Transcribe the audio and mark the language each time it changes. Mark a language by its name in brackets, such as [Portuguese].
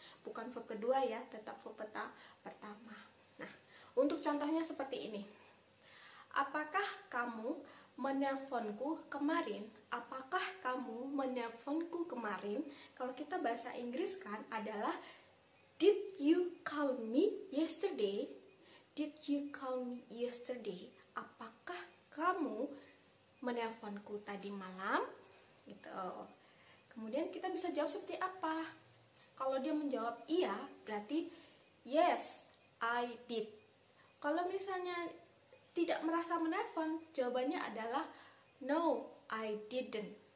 [Indonesian] Bukan verb kedua ya, tetap verb pertama. Nah, untuk contohnya seperti ini. Apakah kamu menelponku kemarin? Apakah kamu menelponku kemarin? Kalau kita bahasa Inggris kan adalah did you call me yesterday? [English] Did you call me yesterday? [Indonesian] Apakah kamu menelponku tadi malam? Gitu. Kemudian kita bisa jawab seperti apa? Kalau dia menjawab iya, berarti yes, I did. Kalau misalnya tidak merasa menelpon, jawabannya adalah no, I didn't.